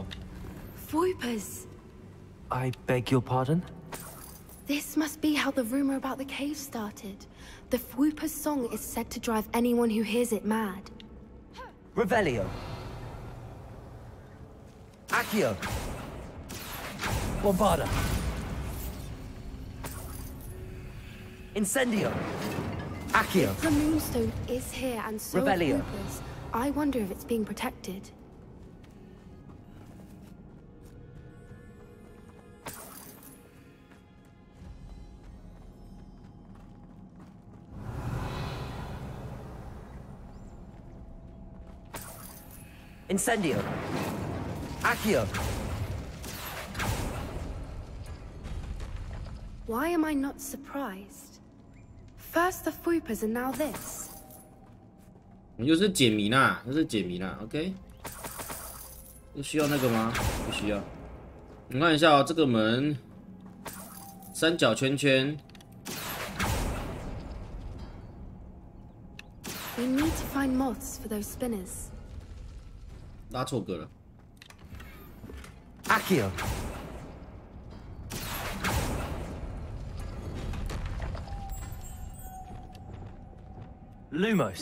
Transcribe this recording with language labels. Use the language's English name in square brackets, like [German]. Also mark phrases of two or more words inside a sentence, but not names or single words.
[English] Foipers. I beg your pardon? This must be how the rumor about the cave started. The Fwooper's song is said to drive anyone who hears it mad. Revelio. Accio. Bombarda. Incendio. Accio. If the Moonstone is here and so are Revelio. Fwoopers, I wonder if it's being protected. Incendio. Accio. Why am I not surprised? First the Fwoopers and now this. [Chinese] 又是解谜啦，又是解谜啦 ，OK。又需要那个吗？不需要。你看一下哦，这个门，三角圈圈。 [English] We need to find moths for those spinners. [Chinese] 拉错歌了。 [English] Accio. Lumos.